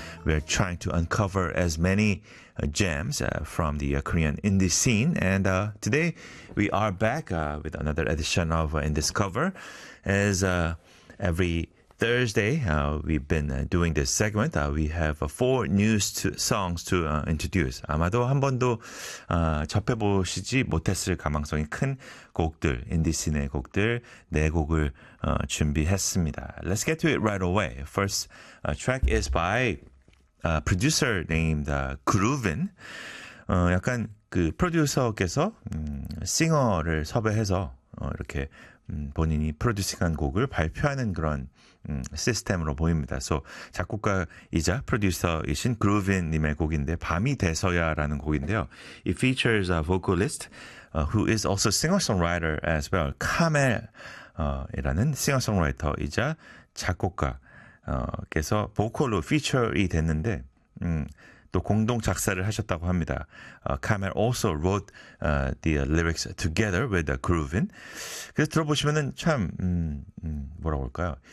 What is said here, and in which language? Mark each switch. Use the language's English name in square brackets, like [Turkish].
[English] We're trying to uncover as many gems from the Korean indie scene. And today we are back with another edition of InDiscover. As every Thursday, we've been doing this segment. We have four songs to introduce. [Korean] 아마도 한 번도 접해보시지 못했을 가능성이 큰 곡들, 인디씬의 곡들, 네 곡을 준비했습니다. [English] Let's get to it right away. First track is by a producer named Groovin. [Korean] 약간 그 프로듀서께서 싱어를 섭외해서 이렇게 본인이 프로듀싱한 곡을 발표하는 그런 시스템으로 보입니다. So, 작곡가이자 프로듀서이신 Groovin님의 곡인데 밤이 돼서야라는 곡인데요. [English] It features a vocalist who is also singer-songwriter as well. [Korean] Kamel 이라는 싱어송라이터이자 작곡가께서 보컬로 피처이 됐는데 또 공동 작사를 하셨다고 합니다. [English] Kamel also wrote the lyrics together with Groovin. [Korean] 그래서 들어보시면은 참 뭐라고 할까요?